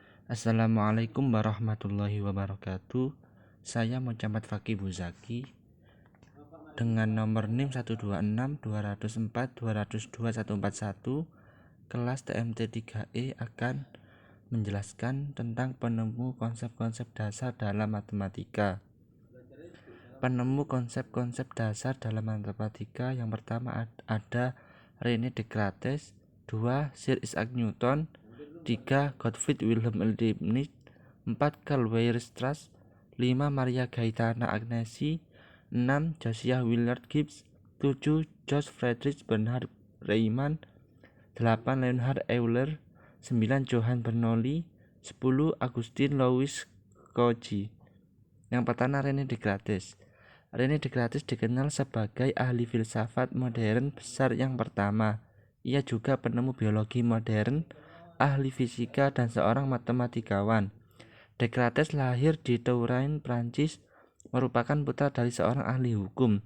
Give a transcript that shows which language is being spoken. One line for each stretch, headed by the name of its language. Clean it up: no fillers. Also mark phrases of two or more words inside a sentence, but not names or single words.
Arabic: السلام عليكم ورحمة الله وبركاته.
Indonesian: Saya Muhammad Fakih Buzaki dengan nomor NIM 1262042021141 kelas TMT 3E akan menjelaskan tentang penemu konsep-konsep dasar dalam matematika. Penemu konsep-konsep dasar dalam matematika yang pertama ada René Descartes, 2. Sir Isaac Newton, 3. Gottfried Wilhelm Leibniz, 4. Carl Weierstrass, 5. Maria Gaetana Agnesi, 6. Josiah Willard Gibbs, 7. George Friedrich Bernhard Riemann, 8. Leonhard Euler, 9. Johann Bernoulli, 10. Augustin Louis Cauchy. Yang pertama René Descartes. René Descartes dikenal sebagai ahli filsafat modern besar yang pertama. Ia juga penemu biologi modern, ahli fisika, dan seorang matematikawan. Descartes lahir di Touraine, Prancis, merupakan putra dari seorang ahli hukum.